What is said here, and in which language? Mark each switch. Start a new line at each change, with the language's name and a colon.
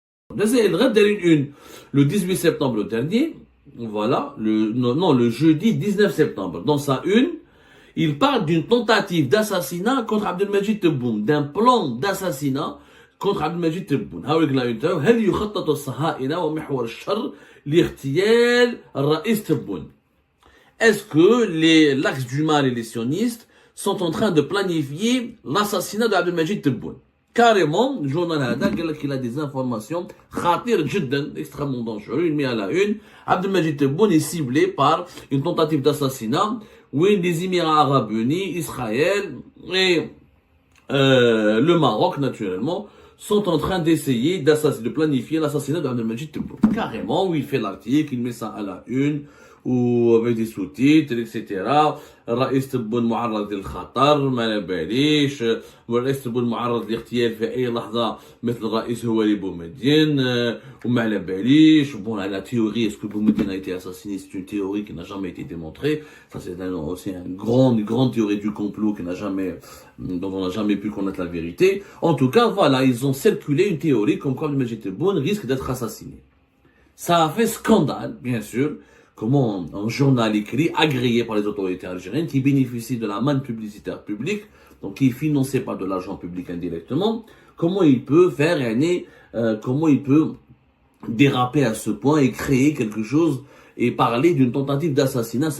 French: Le 18 septembre dernier, voilà, le jeudi 19 septembre, dans sa une, il parle d'une tentative d'assassinat contre Abdelmajid Tebboune, d'un plan d'assassinat contre Abdelmajid Tebboune.
Arabic: هل يخطط الصهاينة ومحور الشر لاغتيال الرئيس Tebboune?
French: Est-ce que l'axe du mal et les sionistes sont en train de planifier l'assassinat d'Abdelmajid Tebboune? Carrément, le journal Hada qu'il a des informations
Arabic: khatir jiddan,
French: extrêmement dangereuses. Il met à la une, Abdelmajid Tebboune est ciblé par une tentative d'assassinat où les Émirats Arabes Unis, Israël et le Maroc, naturellement, sont en train d'essayer de planifier l'assassinat d'Abdelmajid Tebboune. Carrément, où il fait l'article, il met ça à la une, ou avec des sous-titres, etc.
Arabic: الرئيس تبون معرض للخطر ما باليش، والرئيس تبون معرض لاغتيال في اي لحظه مثل الرئيس هواري بومدين وما على باليش.
French: Bon, la théorie, est-ce que Boumediene a été assassiné, c'est une théorie qui n'a jamais été démontrée. Ça, c'est aussi une grande théorie du complot dont on n'a jamais pu connaître la vérité. En tout cas, voilà, ils ont circulé une théorie comme quoi Abdelmajid Tebboune risque d'être assassiné. Ça a fait scandale, bien sûr, comment un journal écrit agréé par les autorités algériennes qui bénéficie de la manne publicitaire publique, donc qui est financé par de l'argent public indirectement, comment il peut comment il peut déraper à ce point et créer quelque chose et parler d'une tentative d'assassinat.